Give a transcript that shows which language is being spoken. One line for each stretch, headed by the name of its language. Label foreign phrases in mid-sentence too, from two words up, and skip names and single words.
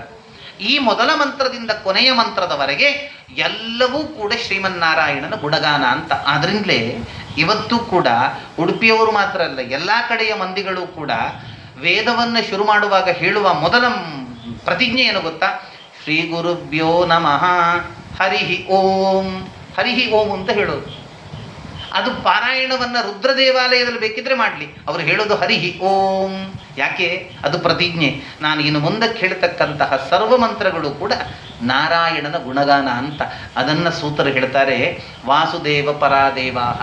Kannada: ಈ ಮೊದಲ ಮಂತ್ರದಿಂದ ಕೊನೆಯ ಮಂತ್ರದವರೆಗೆ ಎಲ್ಲವೂ ಕೂಡ ಶ್ರೀಮನ್ನಾರಾಯಣನ ಗುಣಗಾನ ಅಂತ. ಆದ್ರಿಂದಲೇ ಇವತ್ತು ಕೂಡ ಉಡುಪಿಯವರು ಮಾತ್ರ ಅಲ್ಲ, ಎಲ್ಲ ಕಡೆಯ ಮಂದಿಗಳು ಕೂಡ ವೇದವನ್ನು ಶುರು ಮಾಡುವಾಗ ಹೇಳುವ ಮೊದಲ ಪ್ರತಿಜ್ಞೆ ಏನು ಗೊತ್ತಾ?
Sanskrit: ಶ್ರೀ ಗುರುಭ್ಯೋ ನಮಃ ಹರಿಹಿ ಓಂ. ಹರಿಹಿ ಓಂ
Kannada: ಅಂತ ಹೇಳೋದು. ಅದು ಪಾರಾಯಣವನ್ನು ರುದ್ರ ದೇವಾಲಯದಲ್ಲಿ ಬೇಕಿದ್ರೆ ಮಾಡಲಿ, ಅವರು ಹೇಳೋದು
Sanskrit: ಹರಿಹಿ ಓಂ.
Kannada: ಯಾಕೆ? ಅದು ಪ್ರತಿಜ್ಞೆ. ನಾನು ಇನ್ನು ಮುಂದಕ್ಕೆ ಹೇಳ್ತಕ್ಕಂತಹ ಸರ್ವ ಮಂತ್ರಗಳು ಕೂಡ ನಾರಾಯಣನ ಗುಣಗಾನ ಅಂತ. ಅದನ್ನು ಸೂತರು ಹೇಳ್ತಾರೆ,
Sanskrit: ವಾಸುದೇವ ಪರಾದೇವಾಹ.